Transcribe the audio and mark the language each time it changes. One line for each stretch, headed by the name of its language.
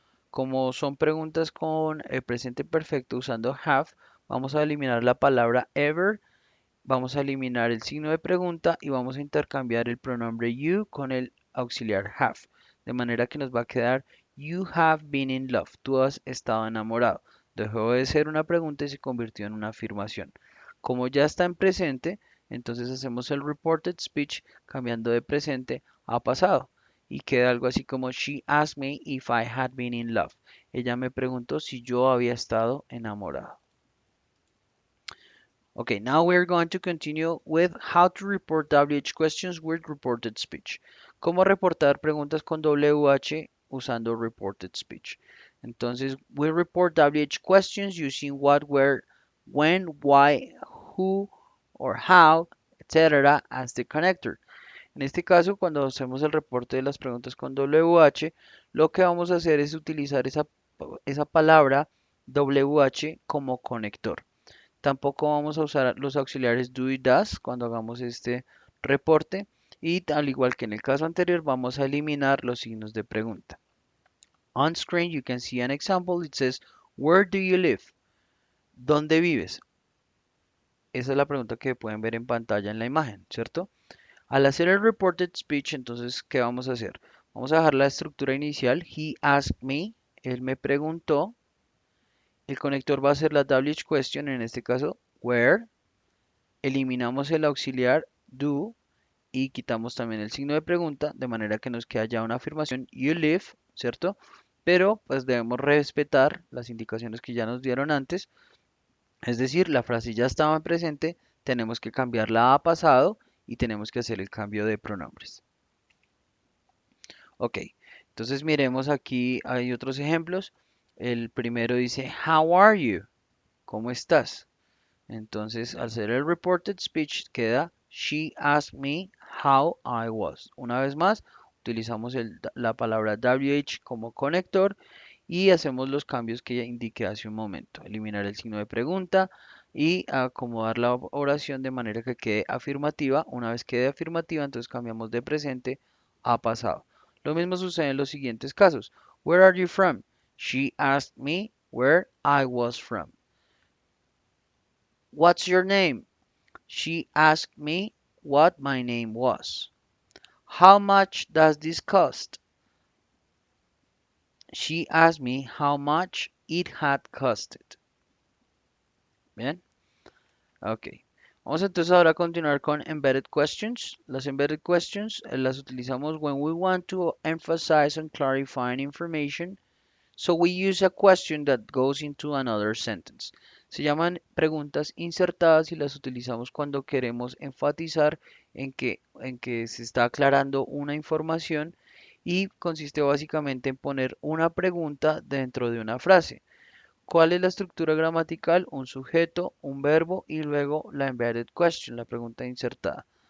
Spanish: Como son preguntas con el presente perfecto usando have, vamos a eliminar la palabra ever, vamos a eliminar el signo de pregunta y vamos a intercambiar el pronombre you con el auxiliar have. De manera que nos va a quedar
English: you have been in love.
Spanish: Tú has estado enamorado. Dejó de ser una pregunta y se convirtió en una afirmación. Como ya está en presente, entonces hacemos el reported speech cambiando de presente a pasado. Y queda algo así como
English: she asked me if I had been in love.
Spanish: Ella me preguntó si yo había estado enamorado.
English: Okay, now we're going to continue with how to report WH questions with reported speech.
Spanish: Cómo reportar preguntas con WH usando reported speech.
English: Entonces, we report WH questions using what, where, when, why, who, or how, etc. as the connector.
Spanish: En este caso, cuando hacemos el reporte de las preguntas con WH, lo que vamos a hacer es utilizar esa palabra WH como conector. Tampoco vamos a usar los auxiliares do y does cuando hagamos este reporte. Y al igual que en el caso anterior, vamos a eliminar los signos de pregunta.
English: On screen you can see an example. It says, where do you live?
Spanish: ¿Dónde vives? Esa es la pregunta que pueden ver en pantalla en la imagen, ¿cierto? Al hacer el reported speech, entonces, ¿qué vamos a hacer? Vamos a dejar la estructura inicial.
English: He asked me.
Spanish: Él me preguntó. El conector va a ser la WH question, en este caso, where. Eliminamos el auxiliar do y quitamos también el signo de pregunta, de manera que nos queda ya una afirmación
English: you live,
Spanish: ¿cierto? Pero pues debemos respetar las indicaciones que ya nos dieron antes, es decir, la frase ya estaba en presente, tenemos que cambiarla a pasado y tenemos que hacer el cambio de pronombres. Ok, entonces miremos aquí, hay otros ejemplos. El primero dice,
English: how are you?
Spanish: ¿Cómo estás? Entonces, al hacer el reported speech queda
English: she asked me how I was.
Spanish: Una vez más, utilizamos la palabra WH como conector y hacemos los cambios que ya indiqué hace un momento. Eliminar el signo de pregunta y acomodar la oración de manera que quede afirmativa. Una vez quede afirmativa, entonces cambiamos de presente a pasado. Lo mismo sucede en los siguientes casos.
English: Where are you from? She asked me where I was from. What's your name? She asked me what my name was. How much does this cost? She asked me how much it had costed.
Spanish: Bien, ok. Vamos entonces ahora a continuar con embedded questions.
English: Las embedded questions
Spanish: las utilizamos
English: when we want to emphasize on clarifying information. So we use a question that goes into another sentence.
Spanish: Se llaman preguntas insertadas y las utilizamos cuando queremos enfatizar en que se está aclarando una información y consiste básicamente en poner una pregunta dentro de una frase. ¿Cuál es la estructura gramatical? Un sujeto, un verbo y luego la embedded question, la pregunta insertada.